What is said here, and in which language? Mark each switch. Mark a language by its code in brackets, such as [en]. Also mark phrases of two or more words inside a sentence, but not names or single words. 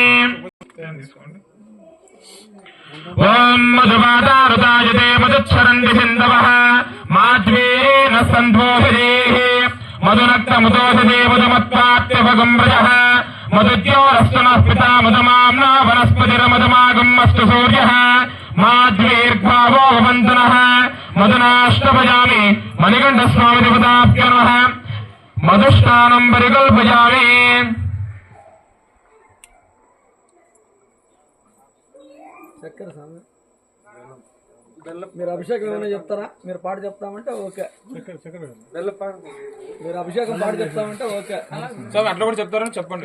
[sa] ओम मधुवादारुदायते मधुच्छरन्ति सिन्धवः माध्वेन सन्धोभिरेः मधुनक्तमुदोषते मधुमत्पात्यभगं व्रजः मदुद्योरस्तु नः पिता मदमाम्ना वनस्पतिरमदमागमस्तु सूर्यः माद्वीर्भावो भवन्तु नः मदनाष्टभजामि मणिकण्ठस्वामी देवताभ्यो नमः मधुष्टानं परिकल्पयामि [te] చక్కెర స్వామి మీరు అభిషేకం ఏమైనా చెప్తారా మీరు పాట చెప్తామంటే ఓకే మీరు అభిషేకం పాట చెప్తామంటే ఓకే స్వామి అట్లా కూడా చెప్తారని చెప్పండి